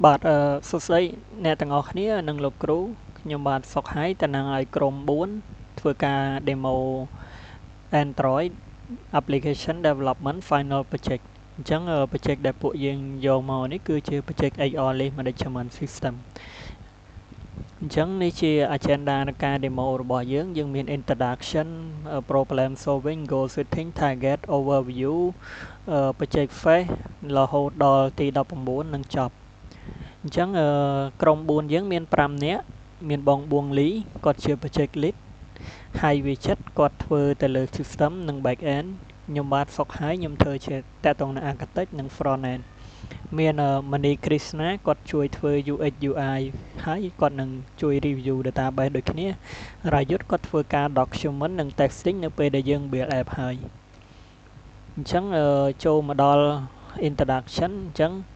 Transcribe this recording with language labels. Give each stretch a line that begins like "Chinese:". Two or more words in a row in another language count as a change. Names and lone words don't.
Khmer: បាទសួស្តីអ្នកទាំងអស់គ្នានិងលោកគ្រូខ្ញុំបាទសុកហើយតំណាងឲ្យក្រុម4ធ្វើការ
English: demo Android application development final project
Khmer: អញ្ចឹង project ដែលពួកយើងយកមកនេះគឺជា
English: project XR List Management System
Khmer: អញ្ចឹងនេះជា agenda នៃការ demo របស់យើងមាន
English: introduction problem solving goal setting target overview project phase
Khmer: រហូតដល់ ទី19នឹងចប់អញ្ចឹងក្រុម4យើងមាន5នាក់មានបងបួងលីគាត់ជា
English: project lead
Khmer: ហើយវាចិត្តគាត់ធ្វើទៅលើ system និង
English: back end
Khmer: ខ្ញុំបាទសុកហើយខ្ញុំធ្វើជាតកតងនឹង architect និង
English: front end
Khmer: មានមនីគ្រីស្ណាគាត់ជួយធ្វើ
English: UX UI
Khmer: ហើយគាត់នឹងជួយ
English: review database
Khmer: ដូចគ្នារាយុទ្ធគាត់ធ្វើការ document និង testing នៅពេលដែលយើង
English: build app
Khmer: ហើយអញ្ចឹងចូលមកដល់ introduction អញ្ចឹង